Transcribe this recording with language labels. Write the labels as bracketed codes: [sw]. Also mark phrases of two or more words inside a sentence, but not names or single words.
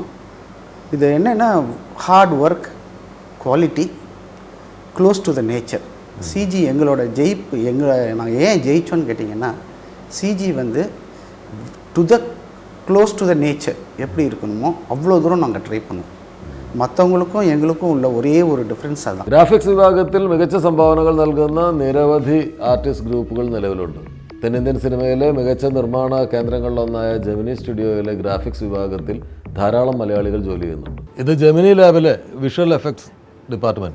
[ta] இது என்னென்னா [en] hard work, quality, close to the nature. [ta] சிஜி எங்களோட ஜெயிப்பு நாங்கள் ஏன் ஜெயிச்சோன்னு கேட்டிங்கன்னா சிஜி வந்து [en] close to the nature [ta] எப்படி இருக்கணுமோ அவ்வளோ தூரம் நாங்கள் ட்ரை பண்ணுவோம். [ml] മറ്റവങ്ങൾക്കും എങ്ങൾക്കും ഉള്ള ഒരേ ഒരു ഡിഫറൻസ് അതാണ്. ഗ്രാഫിക്സ് വിഭാഗത്തിൽ മികച്ച സംഭാവനകൾ നൽകുന്ന നിരവധി [en] artist groups [ml] നിലവിലുണ്ട്. തെന്നിന്ത്യൻ സിനിമയിലെ മികച്ച നിർമ്മാണ കേന്ദ്രങ്ങളിലൊന്നായ ജെമിനി സ്റ്റുഡിയോയിലെ ഗ്രാഫിക്സ് വിഭാഗത്തിൽ ധാരാളം മലയാളികൾ ജോലി ചെയ്യുന്നുണ്ട്. ഇത് ജെമിനി ലാബിലെ [en] visual effects department.